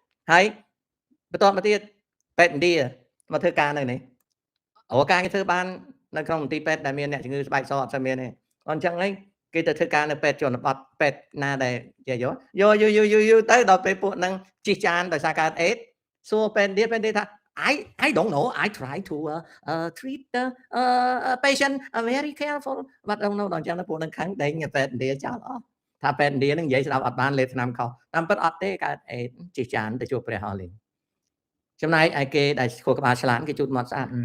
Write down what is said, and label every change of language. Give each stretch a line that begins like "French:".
Khmer: ហើយបន្តមកទៀតពេទ្យឥណ្ឌាមកធ្វើការនៅនេះអូការគេធ្វើបាននៅក្នុងមន្ទីរពេទ្យដែលមានអ្នកជំងឺស្បែកសអត់ស្មានទេអញ្ចឹងហ្នឹងគេទៅធ្វើការនៅពេទ្យជនបទពេទ្យណាដែលយកទៅដល់ពេលពួកហ្នឹងជីចានដោយសារកើតអេដសួរពេទ្យឥណ្ឌាថា
English: I don't know. I try to treat the patient very careful. But don't know
Khmer: ដល់អញ្ចឹងពួកនឹងខាងដេញពេទ្យឥណ្ឌាចោលអស់ថាពេទ្យឥណ្ឌានឹងនិយាយស្ដាប់អត់បានលេបថ្នាំខុសតាមពិតអត់ទេកើតអេដជីចានទៅជួបព្រះហោះលេងចំណែកឯគេដែលខួរក្បាលឆ្លាតគេជូតមាត់ស្អា